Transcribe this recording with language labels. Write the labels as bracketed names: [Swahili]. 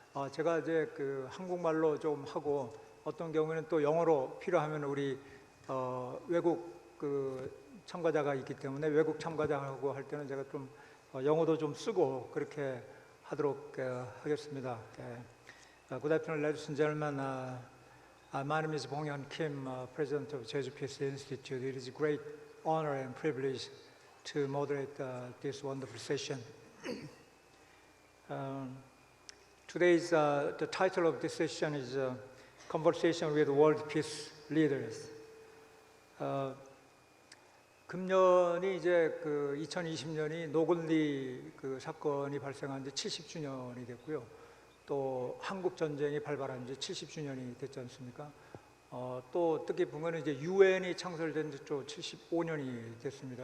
[Korean] 제가 이제 그 한국말로 좀 하고 어떤 경우에는 또 영어로 필요하면 우리 외국 그 참가자가 있기 때문에 외국 참가자하고 할 때는 제가 좀 영어도 좀 쓰고 그렇게 하도록 하겠습니다. [English] Good afternoon, ladies and gentlemen. My name is Bong-hyun Kim, President of Jeju Peace Institute. It is a great honor and privilege to moderate this wonderful session. Today's the title of this session is Conversation with World Peace Leaders. [Korean] 금년이 이제 그 2020년이 노글리 그 사건이 발생한 지 70주년이 됐고요. 또 한국 전쟁이 발발한 지 70주년이 됐지 않습니까? 또 뜻깊은 거는 이제 유엔이 창설된 지 또 75년이 됐습니다.